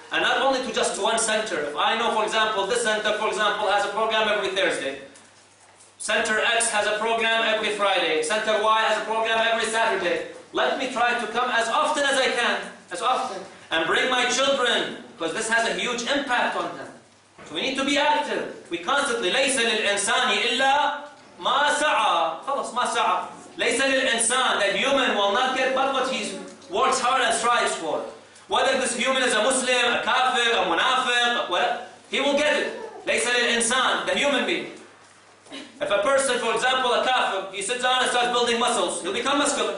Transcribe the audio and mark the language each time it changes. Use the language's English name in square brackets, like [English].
[English] And not only to just one center. If I know, for example, this center, for example, has a program every Thursday. Center X has a program every Friday. Center Y has a program every Saturday. Let me try to come as often as I can. As often. And bring my children. Because this has a huge impact on them. So we need to be active. We constantly, [Arabic] لَيْسَ لِلْإِنسَانِ إِلَّا مَا سَعَى. خلاص, مَا سَعَى. لَيْسَ لِلْإِنسان. [English] That human will not get but what he works hard and strives for. Whether this human is a Muslim, a kafir, a munafiq, whatever, he will get it. [Arabic] لَيْسَ لِلْإِنسان. [English] The human being. If a person, for example, a kafir, he sits down and starts building muscles, he'll become muscular.